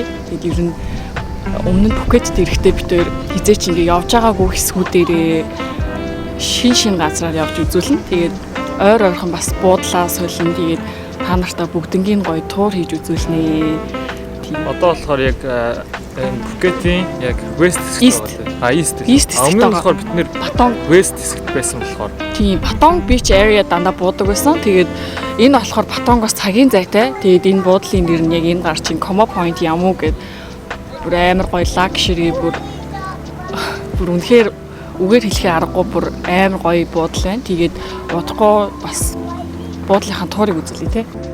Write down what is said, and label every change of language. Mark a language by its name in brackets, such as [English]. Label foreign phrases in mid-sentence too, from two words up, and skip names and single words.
[Mongolian] Тэгээд ер нь өмнө нь Phuket ирэхдээ бид хоёр хизээч ингээ явж байгаагүй хэсгүүдээрээ шин газраар явж үзүүлнэ. Тэгээд ойр ойрхон бас буудлаа солино. Тэгээд та нартай бүгднийг гоё туур хийж үзүүлнэ. Тийм. Одоо болохоор яг энэ Phuket-ийн яг west хэсэгт байгаа. East хэсэгт өмнө нь болохоор бид нэр Patong west хэсэгт байсан болохоор тийм Patong [English] beach area [Mongolian] дандаа буудаг байсан. Тэгээд энэ болохоор Patongоос цагийн зайтай. Тэгээд энэ буудлын нэр нь яг энэ гар чинь Como Point Yamu гэдэг бүр амар гоё luxury бүр үнэхээр үгээр хэлэхээ аргагүй бүр амар гоё буудал байна. Тэгээд удахгүй бас буудлынхаа туурыг үзүүлээ те.